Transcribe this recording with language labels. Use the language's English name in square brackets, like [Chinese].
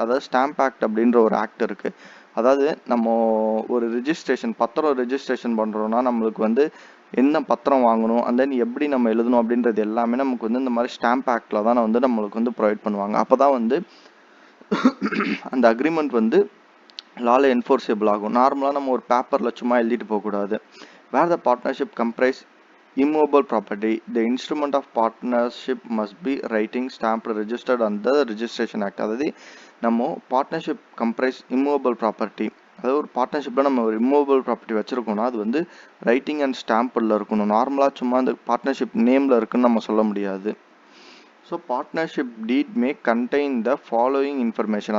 [Tamil] அதாவது stamp act அப்படின்ற ஒரு ஆக்ட் இருக்குது. அதாவது நம்ம ஒரு ரிஜிஸ்ட்ரேஷன் பத்திரம் ரிஜிஸ்ட்ரேஷன் பண்ணுறோன்னா நம்மளுக்கு வந்து என்ன பத்திரம் வாங்கணும், அண்ட் தென் எப்படி நம்ம எழுதணும் அப்படின்றது எல்லாமே நமக்கு வந்து இந்த மாதிரி ஸ்டாம்ப் ஆக்டில் தான் வந்து நம்மளுக்கு வந்து ப்ரொவைட் பண்ணுவாங்க. அப்போ தான் வந்து அந்த அக்ரிமெண்ட் வந்து லால என்ஃபோர்ஸபிள் ஆகும். நார்மலாக நம்ம ஒரு பேப்பரில் சும்மா எழுதிட்டு போகக்கூடாது. [English] Where the partnership comprise immovable property, the instrument of partnership must be writing stamped registered under the registration act. [Tamil] அதாவது நம்ம பார்ட்னர்ஷிப் கம்ப்ரைஸ் immovable property, அதாவது ஒரு பார்ட்னர்ஷிப்பில் நம்ம ஒரு immovable property வச்சுருக்கோம்னா அது வந்து ரைட்டிங் அண்ட் ஸ்டாம்பில் இருக்கணும். நார்மலாக சும்மா அந்த பார்ட்னர்ஷிப் நேமில் இருக்குன்னு நம்ம சொல்ல முடியாது. [English] So partnership deed may contain the following information.